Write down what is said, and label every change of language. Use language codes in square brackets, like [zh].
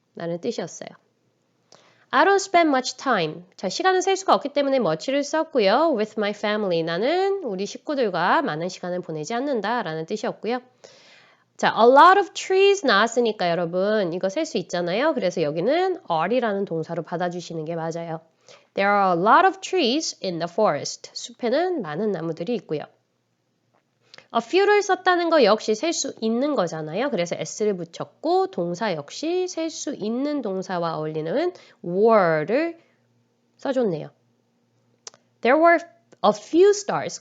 [ko] 라는 뜻이었어요. [en] I don't spend much time. [ko] 자, 시간을 셀 수가 없기 때문에 much를 썼고요. [en] With my family. [ko] 나는 우리 식구들과 많은 시간을 보내지 않는다. 라는 뜻이었고요. 자, [en] a lot of trees [ko] 나왔으니까 여러분 이거 셀 수 있잖아요. 그래서 여기는 are이라는 동사로 받아주시는 게 맞아요. [en] There are a lot of trees in the forest. [ko] 숲에는 많은 나무들이 있고요. [en] A few [ko] 를 썼다는 거 역시 셀 수 있는 거잖아요. 그래서 s를 붙였고 동사 역시 셀 수 있는 동사와 어울리는 were를 써줬네요. [en] There were a few stars.